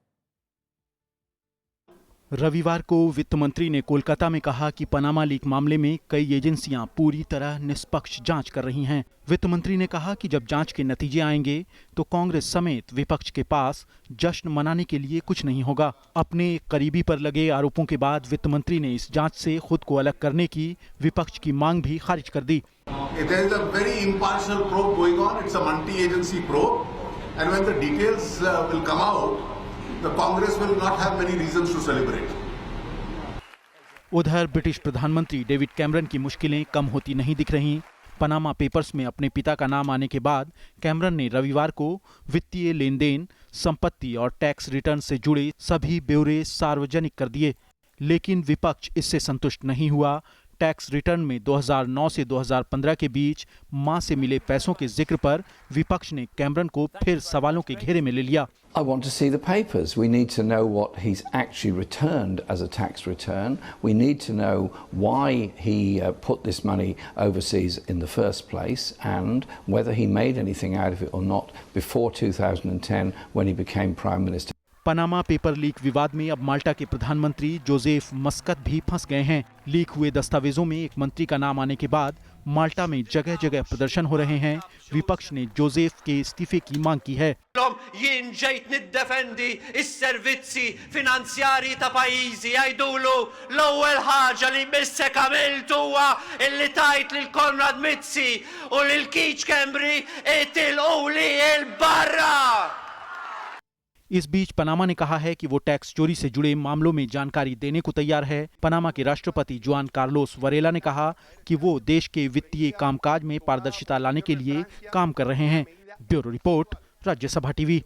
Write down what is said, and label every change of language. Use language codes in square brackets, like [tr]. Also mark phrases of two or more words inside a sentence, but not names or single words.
[hi] रविवार को वित्त मंत्री ने कोलकाता में कहा कि पनामा लीक मामले में कई एजेंसियां पूरी तरह निष्पक्ष जांच कर रही हैं। वित्त मंत्री ने कहा कि जब जांच के नतीजे आएंगे तो कांग्रेस समेत विपक्ष के पास जश्न मनाने के लिए कुछ नहीं होगा। अपने करीबी पर लगे आरोपों के बाद वित्त मंत्री ने इस जांच से खुद को अलग करने की विपक्ष की मांग भी खारिज कर दी। [en] There is a very impartial probe going on. It's a multi-agency probe. and when the details will come out, the Congress will not have many reasons to celebrate. [hi] उधर ब्रिटिश प्रधानमंत्री डेविड कैमरन की मुश्किलें कम होती नहीं दिख रहीं। पनामा पेपर्स में अपने पिता का नाम आने के बाद कैमरन ने रविवार को वित्तीय लेन देन, संपत्ति और टैक्स रिटर्न से जुड़े सभी ब्यौरे सार्वजनिक कर दिए। लेकिन विपक्ष इससे संतुष्ट नहीं हुआ। टैक्स रिटर्न में 2009 से 2015 के बीच मां से मिले पैसों के जिक्र पर विपक्ष ने कैमरन को फिर सवालों के घेरे में ले लिया। [en] I want to see the papers. We need to know what he's actually returned as a tax return. We need to know why he put this money overseas in the first place and whether he made anything out of it or not before 2010 when he became Prime Minister. [hi] पनामा पेपर लीक विवाद में अब माल्टा के प्रधानमंत्री जोसेफ मस्कत भी फंस गए हैं। लीक हुए दस्तावेजों में एक मंत्री का नाम आने के बाद माल्टा में जगह जगह प्रदर्शन हो रहे हैं। विपक्ष ने जोसेफ के इस्तीफे की मांग की है। [mt] jien ġejt niddefendi s-servizzi finanzjarji ta' pajjiżi jgħidulu l-ewwel ħaġa li missek għamilt huwa illi tajt lil Konrad Mizzi u lil Keith Schembri itilqu li l-barra। [hi] इस बीच पनामा ने कहा है कि वो टैक्स चोरी से जुड़े मामलों में जानकारी देने को तैयार है। पनामा के राष्ट्रपति जुआन कार्लोस वरेला ने कहा कि वो देश के वित्तीय कामकाज में पारदर्शिता लाने के लिए काम कर रहे हैं। ब्यूरो रिपोर्ट, राज्यसभा टीवी।